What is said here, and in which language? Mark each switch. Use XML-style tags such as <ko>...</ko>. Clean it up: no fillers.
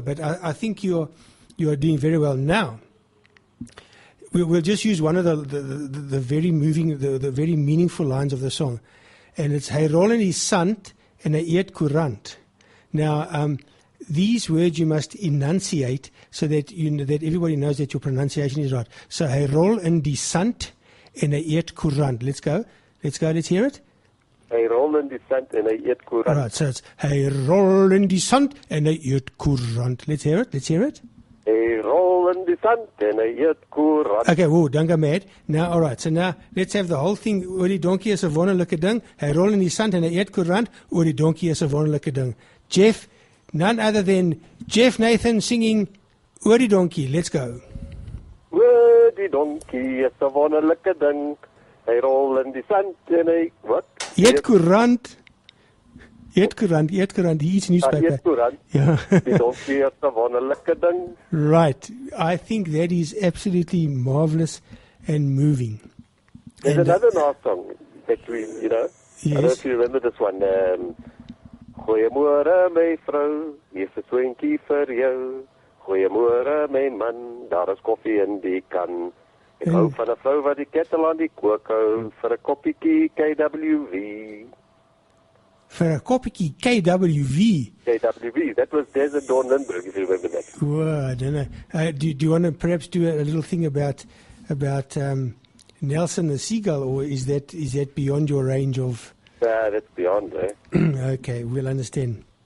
<en>But I think you are doing very well now. We'll just use one of the very moving, the very meaningful lines of the song, and it's</en> <af>Hy rol in die sand en hy eet koerant.</af> <en>Now, these words you must enunciate so that that everybody knows that your pronunciation is right.</en> <af>So Hy rol in die sand en hy eet koerant.</af> <en>Let's go. Let's hear it.</en> <af>Hy rol in die sand en hy eet koerant.</af> <en>All right, so it's</en> <af>Hy rol in die sand en hy eet koerant.</af> <en>Let's hear it.</en> <af>Hy rol in die sand en hy eet koerant.</af> <en>Okay, whoa, don't go mad. Now, all right, so now let's have the whole thing.</en> <af>Oor die donkie is 'n wonderlike ding. Hy rol in die sand en hy eet koerant. Oor die donkie is 'n wonderlike ding.</af> <en>Jeff, none other than Jeff Nathan singing Oor die donkie. Let's go.</en> <af>Oor die donkie is 'n wonderlike ding. Hy rol in die sand en hy wat? Eet koerant. Eet koerant. Hier is newspaper. Eet koerant.</af> <en>Yeah.</en> <af>Die donkie is 'n wonderlike ding.</af> <en>Right. I think that is absolutely marvelous and moving. There's another nice song that we, Yes. I don't know if you remember this one.</en> <af>Goeiemôre my vrou, hier's 'n swentjie vir jou. Goeiemôre my man, daar is koffie in die kan. Ek hou van 'n vrou wat die kettel aan die kook hou vir 'n koppietjie KWV.</af> <en>For a kopiekie KWV. KWV, that was Desert Dawn Lindbergh, if you remember that. Whoa, I don't know. Do you want to perhaps do a little thing about Nelson the Seagull, or is that beyond your range of? That's beyond, Okay, we'll understand.</en>